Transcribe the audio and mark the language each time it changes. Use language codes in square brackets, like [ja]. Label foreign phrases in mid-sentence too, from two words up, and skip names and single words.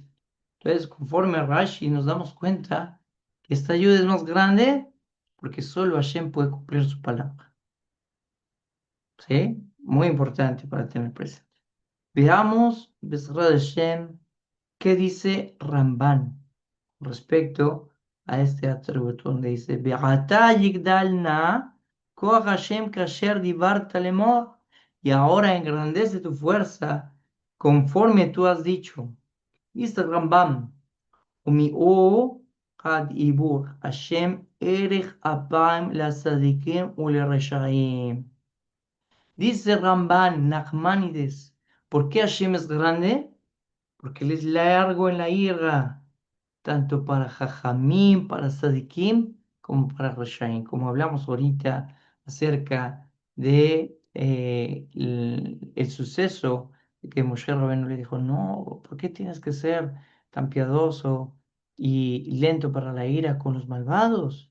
[es] Entonces, conforme a Rashi nos damos cuenta que esta ayuda es más grande porque solo Hashem puede cumplir su palabra. ¿Sí? Muy importante para tener presente. Veamos, [he] בעזרת השם, [es] qué dice Ramban respecto a este atributo, donde dice, [he] ועתה יגדל נא, כח השם כאשר דברת לאמר, [es] y ahora engrandece tu fuerza conforme tú has dicho. Dice Rambam, Umi'u had ibur, [he] השם ארך אפים לצדיקים ולרשעים. [es] Dice Ramban, Nachmanides, ¿por qué Hashem es grande? Porque Él es largo en la ira, tanto para Jajamim, para Sadikim, como para Rashaim. Como hablamos ahorita acerca de el suceso de que Moshe Rabbeinu le dijo, no, ¿por qué tienes que ser tan piadoso y lento para la ira con los malvados?